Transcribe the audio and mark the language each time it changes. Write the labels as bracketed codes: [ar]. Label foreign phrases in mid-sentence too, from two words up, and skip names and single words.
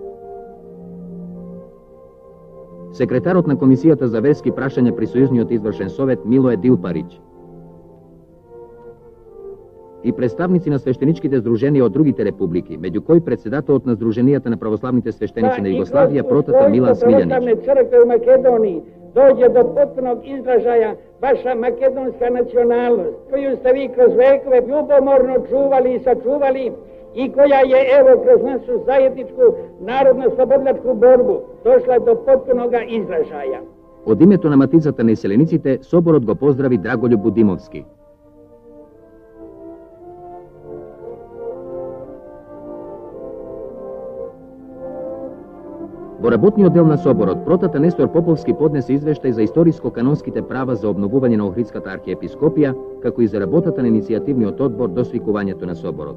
[mk] Секретарот на Комисијата за верски прашања при Сојузниот извршен совет Милое Дилпарич. И представници на свештеничките здруженија од другите републики, меѓу кои председателот на Сдруженијата на православните свештеници на Југославија протата Милан Смилјанич. [sr] Црква у Македонiji dođe do potpunog izražaja vaša makedonska nacionalnost, koju ste vi kroz vekove ljubomorno čuvali i sačuvali i koja je evo kroz našu zajedničku narodno-slobodlačku borbu došla do potpunog izražaja. [mk] Од името на Матицата на иселениците, соборот го поздрави Драголјуб Будимовски. Во работниот дел на соборот, протата Нестор Поповски поднесе извештај за историско-канонските права за обновување на Охридската архиепископија, како и за работата на иницијативниот одбор до свикувањето на соборот.